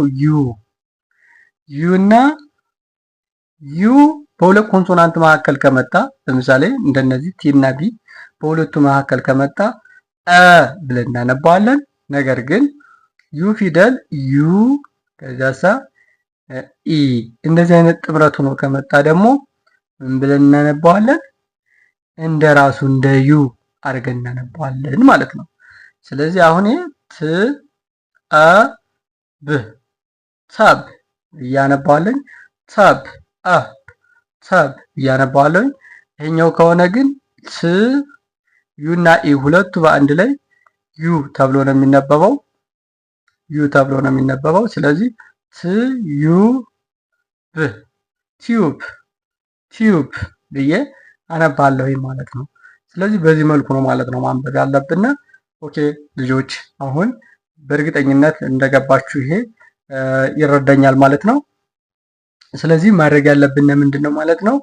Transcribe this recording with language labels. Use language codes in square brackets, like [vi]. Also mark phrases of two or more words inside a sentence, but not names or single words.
[am] ዩ እና ዩ በሁለት ኮንሶናንት መካከል ከመጣ ለምሳሌ እንደነዚህ ቲ እና ቢ በሁለቱ መካከል ከመጣ ብለን እናነባዋለን። ነገር ግን ዩ ፊደል ዩ ከዛሳ ኢ እንደዚህ አይነት ጥምረት ሆኖ ከመጣ ደግሞ ምን ብለን እናነባዋለን? እንደ ራሱ እንደ ዩ አድርገን እናነባዋለን ማለት ነው። ስለዚህ አሁን ት አ ብ ተብ እያነባዋለን። ተብ አ ተብ እያነባዋለኝ። ይሄኛው ከሆነ ግን ት ዩ እና ኢ ሁለቱ በአንድ ላይ ዩ ተብሎ ነው የሚነበበው። ዩ ተብሎ ነው የሚነበበው። ስለዚህ ት ዩ ብ ቲዩብ ብዬ አነባለሁ ማለት ነው። ስለዚህ በዚህ መልኩ ነው ማለት ነው ማንበብ ያለብን። ኦኬ ልጆች አሁን በእርግጠኝነት እንደገባችሁ ይሄ ይረዳኛል ማለት ነው። ስለዚህ ማድረግ ያለብን ምንድነው ማለት ነው?